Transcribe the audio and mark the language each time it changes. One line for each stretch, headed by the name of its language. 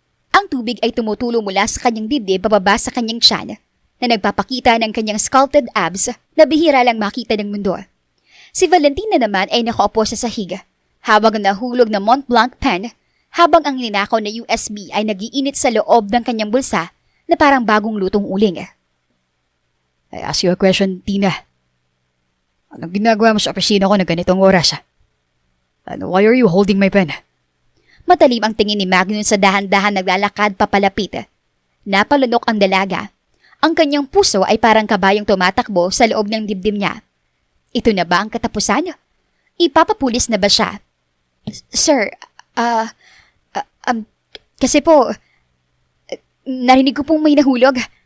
Filipino: Ang tubig ay tumutulo mula sa kanyang dibdib bababa sa kanyang tiyan na nagpapakita ng kanyang sculpted abs na bihira lang makita ng mundo. Si Valentina naman ay nakaupo sa sahig, habang nahulog na Mont Blanc pen, habang ang ninakaw na USB ay nagiinit sa loob ng kanyang bulsa na parang bagong lutong uling.
English: I ask you a question,
Filipino: Tina. Anong ginagawa mo sa opisina ko na ganitong oras?
English: Why are you holding my pen?
Filipino: Matalim ang tingin ni Magnus sa dahan-dahan naglalakad papalapit. Napalunok ang dalaga. Ang kanyang puso ay parang kabayong tumatakbo sa loob ng dibdib niya. Ito na ba ang katapusan? Ipapapulis na ba siya? Sir, kasi po, narinig ko pong may nahulog.